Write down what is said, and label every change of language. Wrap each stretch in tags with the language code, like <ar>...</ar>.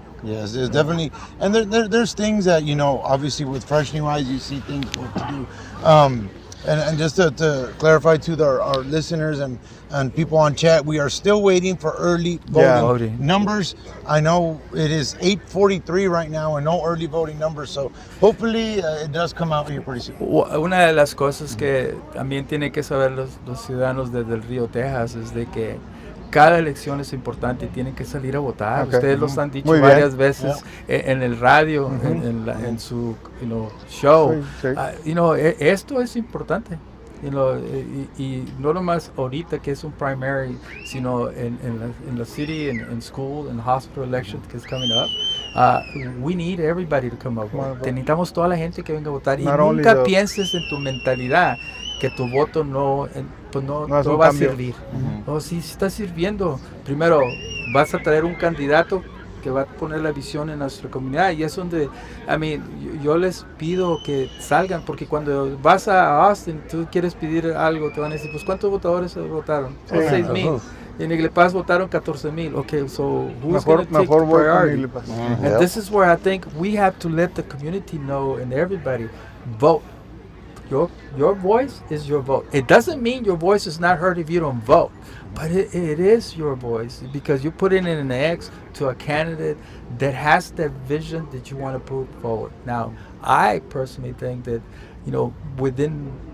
<en>Yes, there's definitely, and there's things that obviously with Fresh New Eyes, you see things what to do. And just to clarify to our listeners and people on chat, we are still waiting for early voting numbers. I know it is 8:43 right now and no early voting numbers, so hopefully it does come out here pretty soon.</en> <es>Una de las cosas que también tienen que saber los ciudadanos desde el Río Texas es de que cada elección es importante y tienen que salir a votar.</es> <en>Okay.</en> <es>Ustedes los han dicho Muy bien. varias veces en el radio, en su show. Sí. Esto es importante. Y no nomás ahorita que es un</es> <en>primary,</en> <es>sino</es> <en>in the city, in school, in the hospital election</en> <es>que</es> <en>is coming up. We need everybody to come up.</en> <es>Necesitamos toda la gente que venga a votar. Y nunca pienses en tu mentalidad que tu voto no va a servir. No, sí está sirviendo. Primero, vas a traer un candidato que va a poner la visión en nuestra comunidad, y es donde, yo les pido que salgan, porque cuando vas a Austin, tú quieres pedir algo, te van a decir, pues ¿cuántos votadores votaron? 6,000. En Eagle Pass votaron 14,000.</es> <en>Okay, so who's going to take the priority? And this is where I think we have to let the community know, and everybody, vote. Your voice is your vote. It doesn't mean your voice is not heard if you don't vote, but it is your voice, because you put in an X to a candidate that has that vision that you want to put forward. Now, I personally think that, within</en>